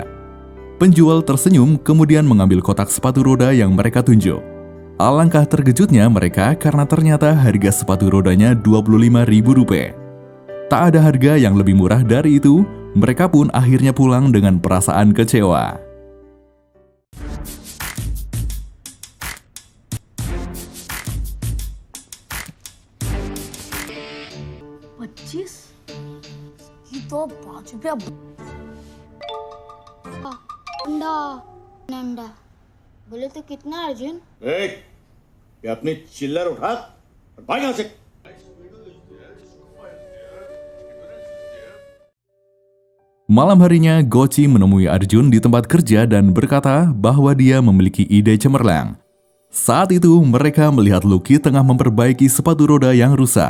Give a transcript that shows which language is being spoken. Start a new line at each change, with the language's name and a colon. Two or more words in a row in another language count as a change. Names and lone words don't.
Indonesian: Penjual tersenyum kemudian mengambil kotak sepatu roda yang mereka tunjuk. Alangkah terkejutnya mereka karena ternyata harga sepatu rodanya Rp25.000. Tak ada harga yang lebih murah dari itu, mereka pun akhirnya pulang dengan perasaan kecewa.
Hindi: तो ₹5 अंडा अंडा बोले तो कितना अर्जुन? ये अपनी चिल्लर उठा और भाग यहाँ से।
Indonesian: Malam harinya, Gochi menemui Arjun di tempat kerja dan berkata bahwa dia memiliki ide cemerlang. Saat itu, mereka melihat Lucky tengah memperbaiki sepatu roda yang rusak.